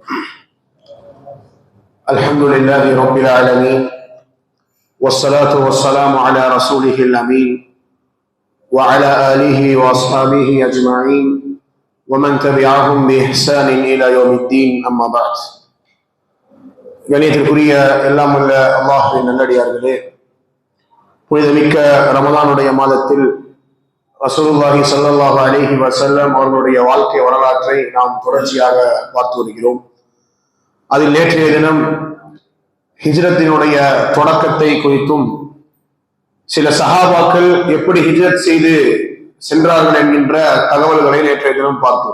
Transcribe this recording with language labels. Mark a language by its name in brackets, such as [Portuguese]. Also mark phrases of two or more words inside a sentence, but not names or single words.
[Arabic] الحمد لله رب العالمين، والصلاة والسلام على رسوله الأمين وعلى آله وأصحابه أجمعين ومن تبعهم بإحسان إلى يوم الدين. أما بعد. [Tamil] கணியத்திற்குரிய எல்லாம் உள்ள அல்லாஹ்வின் நல்லடியார்களே, புனிதமிக்க ரமதானுடைய மாதத்தில் [Arabic] رسول الله صلى الله عليه وسلم [Tamil] அவர்களுடைய வாழ்க்கை வரலாற்றை நாம் தொடர்ச்சியாக பார்த்து வருகிறோம். அதில் நேற்றைய தினம் ஹிஜ்ரத்தினுடைய தொடக்கத்தை குறித்தும் சில சஹாபாக்கள் எப்படி ஹிஜ்ரத் செய்து சென்றார்கள் என்கின்ற தகவல்களை நேற்றைய தினம் பார்த்தோம்.